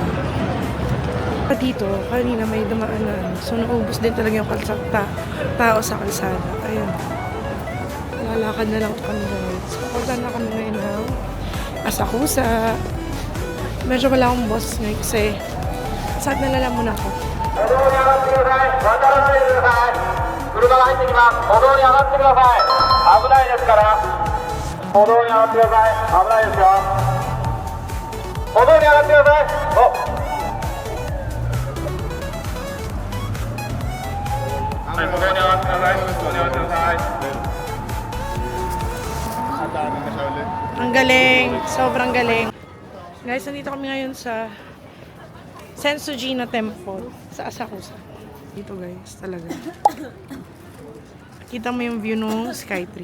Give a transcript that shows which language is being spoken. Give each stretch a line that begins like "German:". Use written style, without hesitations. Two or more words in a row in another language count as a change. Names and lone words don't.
Filipino: Dito, kanina may dumaan na ano. So, naubos din talaga yung tao sa kalsada. Ayan. Lalakad na lang kami guys. Papunta na kami ngayon ng Asakusa. Medyo wala akong boss ngayon kasi saan nalalaman ako.
Japanese: 歩道に上がってください。渡らないでください。車が入ってきます。歩道に上がってください。危ないですから。歩道に上がってください。危ないですよ。歩道に上がってください。お。はい、歩道に上がってください。歩道に上がってください。
Filipino: Ang galing. Sobrang galing. Guys, nandito kami ngayon sa Sensujina Temple sa Asakusa. Dito guys, talaga. Kita mo yung view ng Skytree.